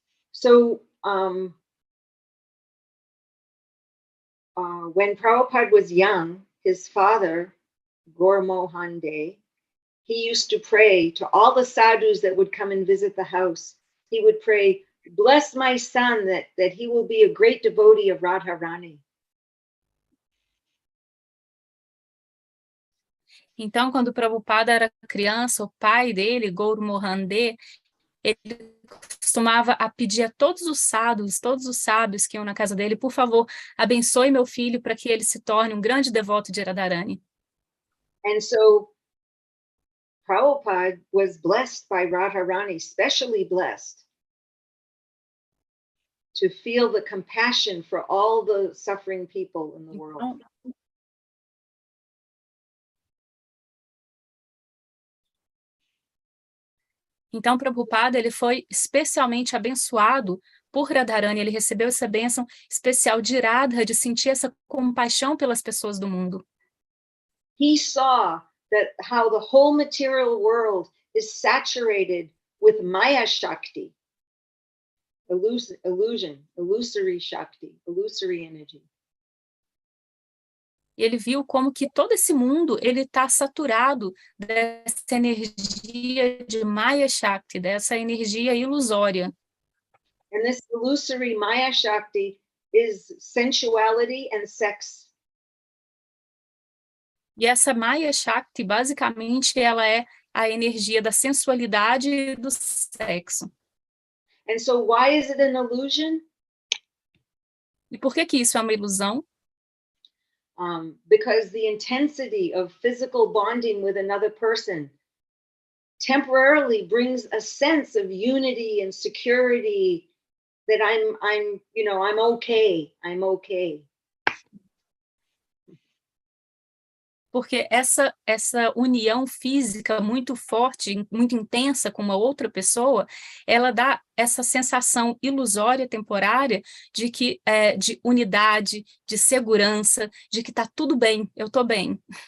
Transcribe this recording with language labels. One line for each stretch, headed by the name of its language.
English: So when Prabhupada was young, his father, Gaur Mohan De, he used to pray to all the sadhus that would come and visit the house. He would pray, bless my son that he will be a great devotee of Rādhārāṇī.
Portuguese: Então, quando o Prabhupada era criança, o pai dele, Gaur Mohan De, ele costumava a pedir a todos os sábios que iam na casa dele, por favor, abençoe meu filho para que ele se torne um grande devoto de Radharani.
English: And so Prabhupada was blessed by Rādhārāṇī, specially blessed, to feel the compassion for all the suffering people in the world.
Portuguese: Então, Prabhupada, ele foi especialmente abençoado por Radharani, ele recebeu essa bênção especial de Radha, de sentir essa compaixão pelas pessoas do mundo.
English: He saw that how the whole material world is saturated with Maya Shakti, illusory Shakti, illusory energy.
Portuguese: E ele viu como que todo esse mundo ele está saturado dessa energia de Maya Shakti, dessa energia ilusória.
English: And this illusory Maya Shakti is sensuality and sex.
Portuguese: E essa Maya Shakti, basicamente, ela é a energia da sensualidade e do sexo.
English: And so why is it an illusion?
Portuguese: E por que isso é uma ilusão?
English: Because the intensity of physical bonding with another person temporarily brings a sense of unity and security that I'm okay.
Portuguese: Porque essa união física muito forte, muito intensa com uma outra pessoa, ela dá essa sensação ilusória, temporária, de que de unidade, de segurança, de que está tudo bem, eu estou bem.